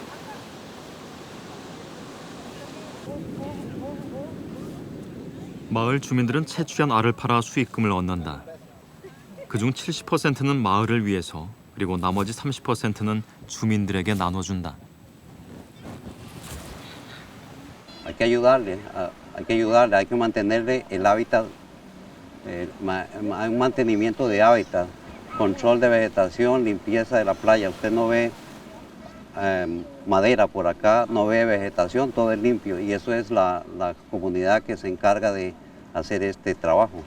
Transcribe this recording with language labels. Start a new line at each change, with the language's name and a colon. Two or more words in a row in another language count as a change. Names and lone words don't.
Korean: 마을 주민들은 채취한 알을 팔아 수익금을 얻는다. 그중 70%는 마을을 위해서 그리고 나머지 30%는 주민들에게 나눠준다.
Spanish: Hay que ayudarle, hay que mantenerle el hábitat, un mantenimiento de hábitat, control de vegetación, limpieza de la playa. Usted no ve madera por acá, no ve vegetación, todo es limpio y eso es la comunidad que se encarga de hacer este trabajo.